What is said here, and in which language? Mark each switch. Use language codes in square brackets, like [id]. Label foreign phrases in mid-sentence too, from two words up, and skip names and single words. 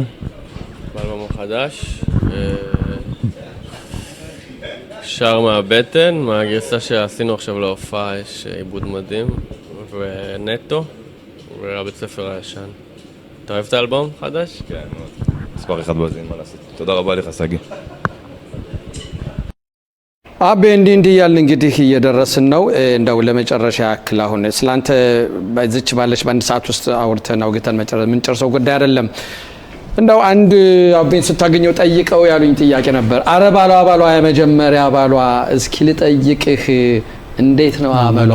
[he] באלבום החדש, שר מהבטן, מהגרסה שעשינו עכשיו להופעה יש עיבוד מדהים, ונטו, והבית ספר הישן. אתה אוהב את האלבום חדש? כן, מספר אחד בזי, מה לעשות. תודה רבה לך, סגי. [am] አቤ እንዲህ ያለ እንግዲህ እየደረስን ነው። እንደው ለመጨረሻ ያክል አሁን ስላንተ በዚች ባለች በአንድ ሰዓት ውስጥ አውርተን አውግተን የምንጨርሰው ጉዳይ አይደለም። እንደው አንድ አቤን ስታገኘው ጠይቀው ያሉኝ ጥያቄ ነበር። አረ ባሏ የመጀመሪያ ባሏ እስኪ ልጠይቅህ እንዴት ነው አመሏ?